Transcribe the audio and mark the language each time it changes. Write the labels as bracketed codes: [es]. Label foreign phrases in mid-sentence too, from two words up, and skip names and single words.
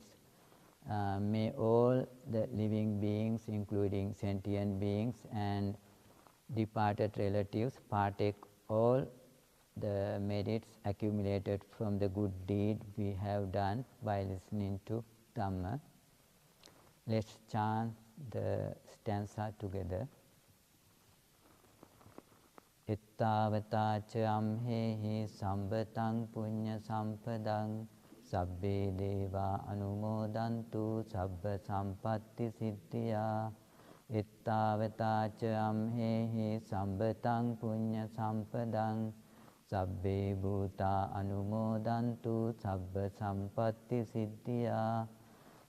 [en] May all the living beings, including sentient beings and departed relatives, partake all the merits accumulated from the good deed we have done by listening to Dhamma. Let's chant the stanza together. [pi] Ittavata ca amhehi sambataṃ puñña sampadang sabbe deva anumodantu sabba sampatti siddhya. Ittavata ca amhehi sambataṃ puñña sampadang sabbe bhuta anumodantu sabba sampatti siddhya.